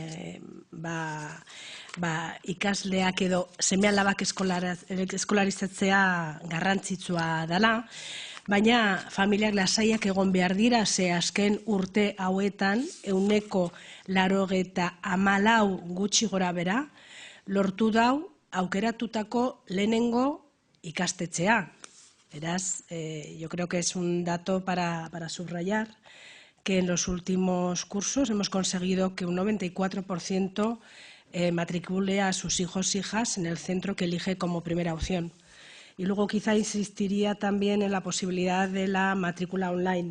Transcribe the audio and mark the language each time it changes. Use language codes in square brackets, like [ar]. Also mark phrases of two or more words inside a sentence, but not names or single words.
[eu] ikasleak edo seme-alabak eskolarizatzea garrantzitsua dela, baina familiak lasaiak egon behar dira, ze azken urte hauetan 94 gutxi gora bera, lortu dau aukeratutako lehenengo ikastetxea. [es] Verás, yo creo que es un dato para subrayar que en los últimos cursos hemos conseguido que un 94% matricule a sus hijos e hijas en el centro que elige como primera opción. Y luego quizá insistiría también en la posibilidad de la matrícula online.